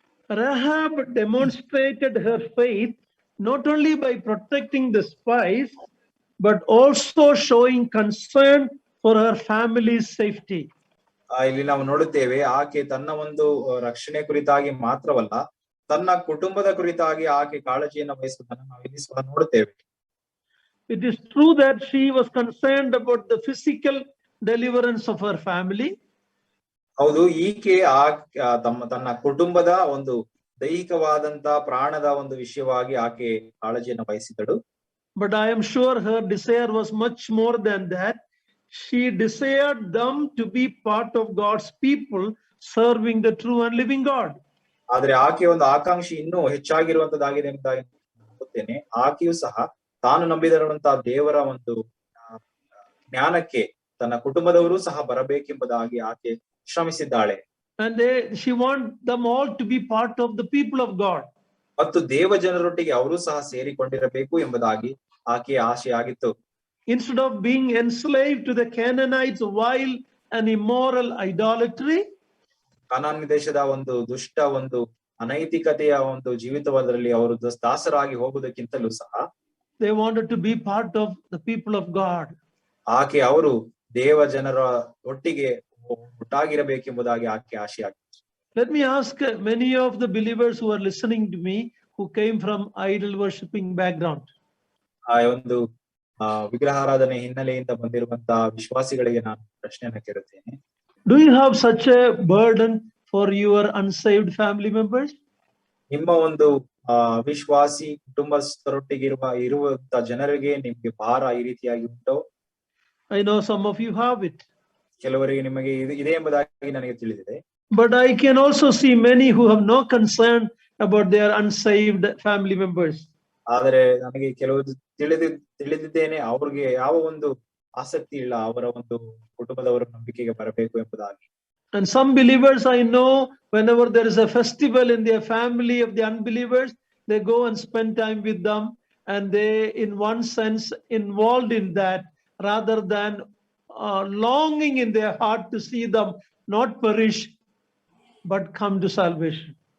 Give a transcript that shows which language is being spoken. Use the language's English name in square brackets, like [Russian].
[English] Rahab demonstrated her faith not only by protecting the spies, but also showing concern for her family's safety. [Kannada] ಇಲ್ಲಿ ನಾವು ನೋಡುತ್ತೇವೆ, ಆಕೆ ತನ್ನ ಒಂದು ರಕ್ಷಣೆ ಕುರಿತಾಗಿ ಮಾತ್ರವಲ್ಲ, ತನ್ನ ಕುಟುಂಬದ ಕುರಿತಾಗಿ ಆಕೆ ಕಾಳಜಿಯನ್ನು ವಹಿಸುವುದನ್ನು ನಾವು ಇಲ್ಲಿ ಸಹ ನೋಡುತ್ತೇವೆ. [English] It is true that she was concerned about the physical deliverance of her family. [Kannada] ಹೌದು, ಈಕೆ ತನ್ನ ಕುಟುಂಬದ ಒಂದು ದೈಹಿಕವಾದಂತ ಪ್ರಾಣದ ಒಂದು ವಿಷಯವಾಗಿ ಆಕೆ ಕಾಳಜಿಯನ್ನು ವಹಿಸಿದಳು. [English] But I am sure her desire was much more than that. She desired them to be part of God's people serving the true and living God. [Kannada] ಆದ್ರೆ ಆಕೆ ಒಂದು ಆಕಾಂಕ್ಷಿ ಇನ್ನೂ ಹೆಚ್ಚಾಗಿರುವಂತದ್ದಾಗಿದೆ ಎಂಬುದಾಗಿ ನೋಡುತ್ತೇನೆ. ಆಕೆಯೂ ಸಹ ತಾನು ನಂಬಿದರುವಂತಹ ದೇವರ ಒಂದು ಜ್ಞಾನಕ್ಕೆ ತನ್ನ ಕುಟುಂಬದವರು ಸಹ ಬರಬೇಕೆಂಬುದಾಗಿ ಆಕೆ ಶ್ರಮಿಸಿದ್ದಾಳೆ. [English] And she want them all to be part of the people of God. [Kannada] ಮತ್ತು ದೇವ ಜನರೊಟ್ಟಿಗೆ ಅವರು ಸಹ ಸೇರಿಕೊಂಡಿರಬೇಕು ಎಂಬುದಾಗಿ ಆಕೆಯ ಆಶೆಯಾಗಿತ್ತು. [English] Instead of being enslaved to the Canaanites' wild and immoral idolatry, [Kannada] ಕಾನಾನ್ ದೇಶದ ಒಂದು ದುಷ್ಟ ಒಂದು ಅನೈತಿಕತೆಯ ಒಂದು ಜೀವಿತವಾದಲ್ಲಿ ಅವರು ದಾಸರಾಗಿ ಹೋಗುವುದಕ್ಕಿಂತಲೂ ಸಹ [English] they wanted to be part of the people of God. [Kannada] ಆಕೆ ಅವರು ದೇವ ಜನರ ಒಟ್ಟಿಗೆ ಒಟ್ಟಾಗಿರಬೇಕೆಂಬುದಾಗಿ ಆಕೆ ಆಶೆಯಾಗಿತ್ತು. [English] Let me ask many of the believers who are listening to me who came from idol worshipping background. [Kannada] ಆ ಒಂದು ವಿಗ್ರಹಾರಾಧನೆ ಹಿನ್ನೆಲೆಯಿಂದ ಬಂದಿರುವಂತಹ ವಿಶ್ವಾಸಿಗಳಿಗೆ ನಾನು ಪ್ರಶ್ನೆಯನ್ನು ಕೇಳುತ್ತೇನೆ. [English] Do you have such a burden for your unsaved family members? [Kannada] ನಿಮ್ಮ ಒಂದು ವಿಶ್ವಾಸಿ ಕುಟುಂಬಸ್ಥರೊಟ್ಟಿಗೆ ಇರುವಂತ ಜನರಿಗೆ ನಿಮ್ಗೆ ಭಾರ ಈ ರೀತಿಯಾಗಿ ಉಂಟೋ? [English] I know some of you have it. [Kannada] ಕೆಲವರಿಗೆ ನಿಮಗೆ ಇದೆ ಎಂಬುದಾಗಿ ನನಗೆ ತಿಳಿದಿದೆ. [English] But I can also see many who have no concern about their unsaved family members. [Kannada] ಆದರೆ ನನಗೆ ಕೆಲವು ತಿಳಿದಿದ್ದೇನೆ, ಅವ್ರಿಗೆ ಯಾವ ಒಂದು ಆಸಕ್ತಿ ಇಲ್ಲ ಅವರ ಒಂದು ಕುಟುಂಬದವರ ನಂಬಿಕೆಗೆ ಬರಬೇಕು ಎಂಬುದಾಗಿ. [English] And some believers I know, whenever there is a festival in their family of the unbelievers, they go and spend time with them, and they in one sense involved in that rather than longing in their heart to see them not perish but come to salvation.